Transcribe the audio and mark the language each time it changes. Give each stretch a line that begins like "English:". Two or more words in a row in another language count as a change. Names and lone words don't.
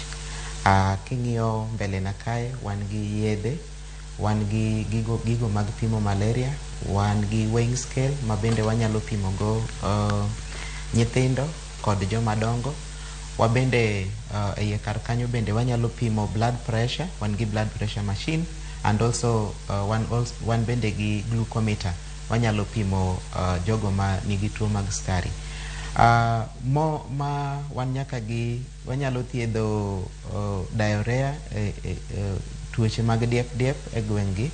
Luo (Kenya and Tanzania): King'iyo mbele na kae wan gi yedhe, wan gi gigo mag pimo malaria, wan gi
English: weighing scale
Luo (Kenya and Tanzania): ma bende wanyalo pimo go nyithindo kod joma dongo. Wabende e kar kanyo bende wanyalo pimo
English: blood pressure,
Luo (Kenya and Tanzania): wan gi
English: blood pressure machine, and also
Luo (Kenya and Tanzania): wan bende gi glucometer, wanyalo pimo jogo ma nigi tuo mag skari. Ma wan nyaka gi wanyalo thiedho diarrhea, tuoche mag diep e gwengi.